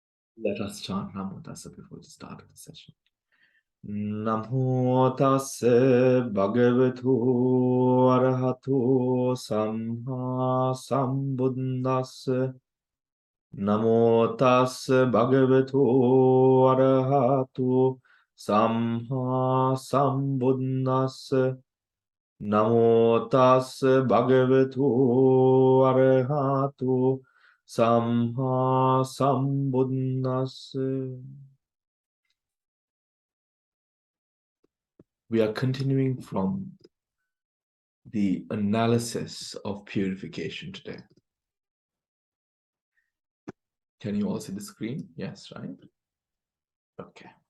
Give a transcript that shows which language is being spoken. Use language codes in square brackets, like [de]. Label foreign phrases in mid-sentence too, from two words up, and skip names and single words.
[en] Let us chant [pi] Namo Tassa [en] before the start of the session. [pi] Namo Tassa Bhagavato Arahato Samma Sambuddhassa. Namo Tassa Bhagavato Arahato Samma Sambuddhassa. Namo Tassa Bhagavato Arahato Samma Sambuddhassa. [en] We are continuing from the analysis of purification today. Can you all see the screen? Yes, right? Okay.